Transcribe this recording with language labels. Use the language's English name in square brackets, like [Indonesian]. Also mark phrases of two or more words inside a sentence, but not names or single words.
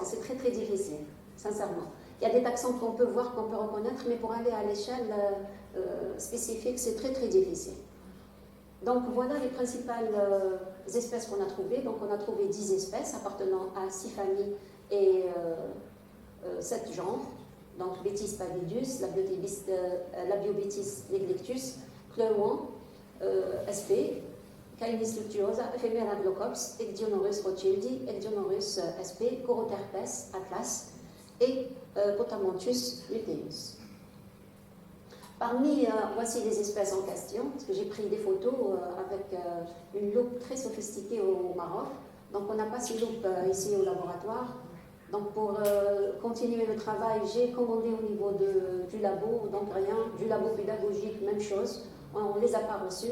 [French] C'est très très difficile, sincèrement. Il y a des taxons qu'on peut voir, qu'on peut reconnaître, mais pour aller à l'échelle spécifique, c'est très très difficile. Donc voilà les principales espèces qu'on a trouvées. Donc on a trouvé 10 espèces appartenant à 6 familles et 7 genres. Donc Bettis pallidus, Labiobettis neglectus, Cleuon, sp, Canis luctuosa, Ephemera glocops, Ecdionorus rothschildi, Ecdionorus sp, Coroterpes, Atlas et Potamonthus luteus. Parmi, voici les espèces en question, parce que j'ai pris des photos avec une loupe très sophistiquée au Maroc. Donc on n'a pas ces loupes ici au laboratoire. Donc pour continuer le travail, j'ai commandé au niveau du labo, donc rien, du labo pédagogique, même chose, on ne les a pas reçus.